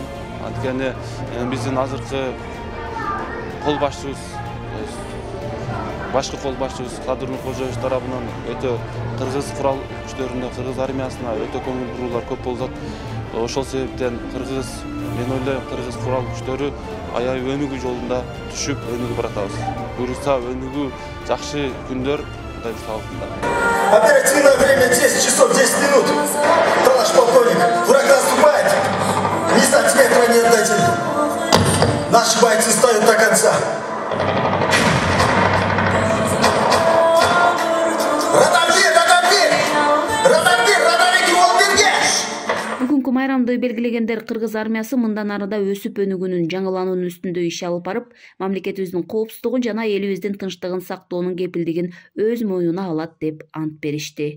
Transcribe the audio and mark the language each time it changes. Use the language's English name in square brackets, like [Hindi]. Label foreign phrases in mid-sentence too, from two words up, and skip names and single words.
[Kyrgyz] Анткени биздин азыркы кол башчыбыз, башкы кол башчыбыз Кадыр Нуркожоевич тарабынан өтө кыргыз курал күчтөрүнө, кыргыз армиясына өтө көңүл буруулар көп болуп атат. Ошол себептен мен ойлойм, кыргыз курал күчтөрү аябай өнүгүү жолунда түшүп, өнүгүп баратабыз. Буюрса өнүгүү жакшы күндөр Кудай буйрса алдында. [Russian] Оперативное время 10 часов 10 минут. Товарищ полковник, враг наступает. Ни сантиметра не отдайте. Наши бойцы стоят до конца. [Kyrgyz] Бүгүнкү майрамды белгилегендер Кыргыз армиясы мындан арыда өсүп өнүгүүнүн, жаңылануунун үстүндө иш алып барып, мамлекетибиздин коопсуздугун жана элибиздин тынчтыгын сактоонун кепилдигин өз мойнуна алат деп ант беришти.